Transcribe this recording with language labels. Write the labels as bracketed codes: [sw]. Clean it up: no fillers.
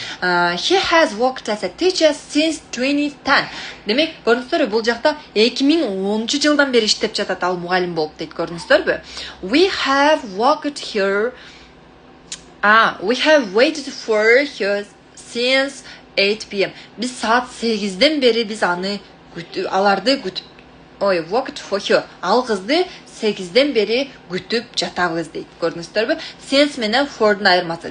[en] He has worked as a teacher since 2010. [ky] Демек, көрдүңүздөрбү? Бул жакта 2010 жылдан бери иштеп жатат, ал мугалим болуп дейт. Көрдүңүздөрбү? [en] We have worked here. We have waited for her since 8 p.m. [ky] Биз саат 8ден бери биз аларды күтүп, [en] worked for her. [ky] Ал кызды 8ден бери күтүп жатабыз дейт. Көрдүңүздөрбү? Since менен for'дун айырмасы.